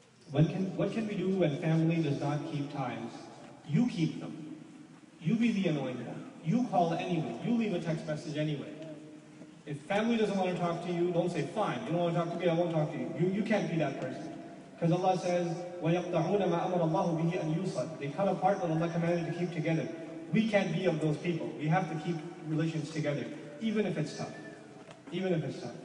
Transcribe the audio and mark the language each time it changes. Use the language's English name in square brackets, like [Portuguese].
[English] What can we do when family does not keep ties? You keep them. You be the annoying one. You call anyway. You leave a text message anyway. If family doesn't want to talk to you, don't say, fine, you don't want to talk to me, I won't talk to you. You can't be that person. Because Allah says, [Arabic] وَيَقْطَعُونَ مَا أَمَرَ اللَّهُ بِهِ أَنْ يُوصَلَ. [English] They cut apart what Allah commanded to keep together. We can't be of those people. We have to keep relations together, even if it's tough. Even if it's tough.